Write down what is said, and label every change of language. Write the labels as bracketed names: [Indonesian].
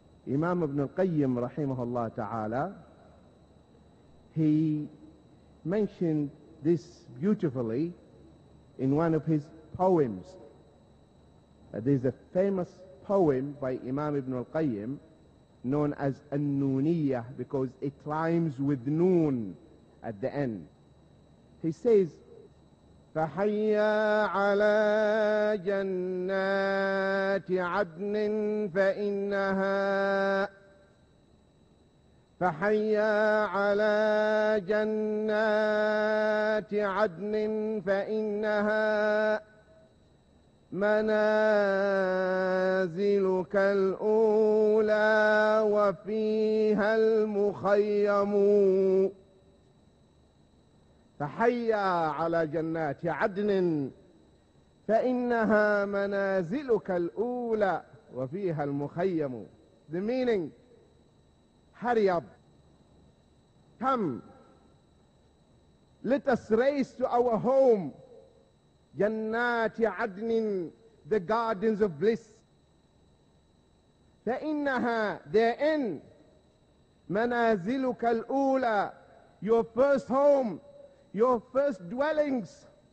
[English] Imam Ibn al-Qayyim, rahimahullah ta'ala, he mentioned this beautifully in one of his poems. There's a famous poem by Imam Ibn al-Qayyim known as An-Nuniyah, because it rhymes with noon at the end. He says, [Arabic] فحيا على جنات عدن فإنها فحيا على جنات عدن فإنها منازلك الأولى وفيها المخيم. فحيا على جنات عدن فإنها منازلك الأولى وفيها المخيم. [English] The meaning, hurry up, come, let us race to our home, Jannati Adnin, the gardens of bliss. [Arabic] فإنها, [English] therein, [Arabic] منازلك الأولى, [English] your first home, your first dwellings.